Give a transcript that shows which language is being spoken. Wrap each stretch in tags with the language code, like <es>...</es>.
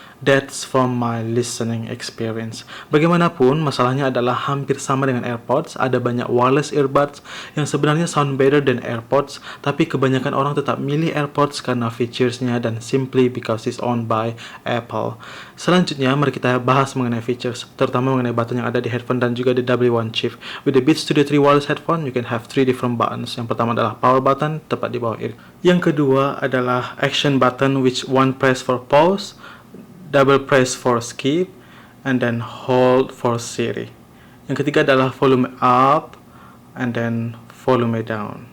<en>That's from my listening experience.</en> <id>Bagaimanapun, masalahnya adalah hampir sama dengan AirPods. Ada banyak wireless earbuds yang sebenarnya</id> <en>sound better than AirPods,</en> <id>tapi kebanyakan orang tetap milih AirPods karena featuresnya dan</id> <en>simply because it's owned by Apple.</en> <id>Selanjutnya, mari kita bahas mengenai features, terutama mengenai button yang ada di headphone dan juga di W1 chip.</id> <en>With the Beats Studio 3 wireless headphone, you can have 3 different buttons.</en> <id>Yang pertama adalah power button, tepat di bawah ear. Yang kedua adalah</id> <en>action button, which one press for pause, double press for skip, and then hold for Siri.</en> <id>Yang ketiga adalah</id> <en>volume up, and then volume down.</en>